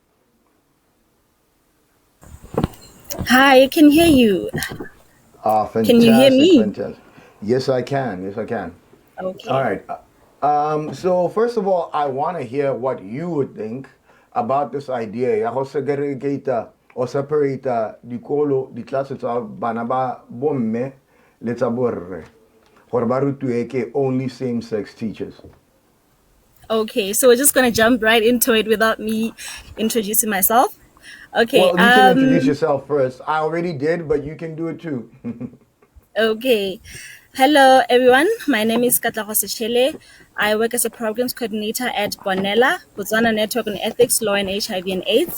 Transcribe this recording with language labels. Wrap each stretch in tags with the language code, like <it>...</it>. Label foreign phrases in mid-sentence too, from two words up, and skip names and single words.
<en>Hi, I can hear you. Fantastic. Can you hear me? Fantastic. Yes, I can. Okay. All right. So first of all, I want to hear what you would think about this idea</en> <tn>ya go segregata</tn> <en>or separate</en> <tn>dikolo ditlase tsa bana ba bomme le tsa borre gore ba rutiwe ke</tn> <en>only same-sex teachers. Okay, so we're just gonna jump right into it without me introducing myself. Okay. Well, you can introduce yourself first. I already did, but you can do it too. Okay. Hello, everyone. My name is Katlego Sechele. I work as a programs coordinator at Bonella, Botswana Network on Ethics, Law, and HIV and AIDS.</en>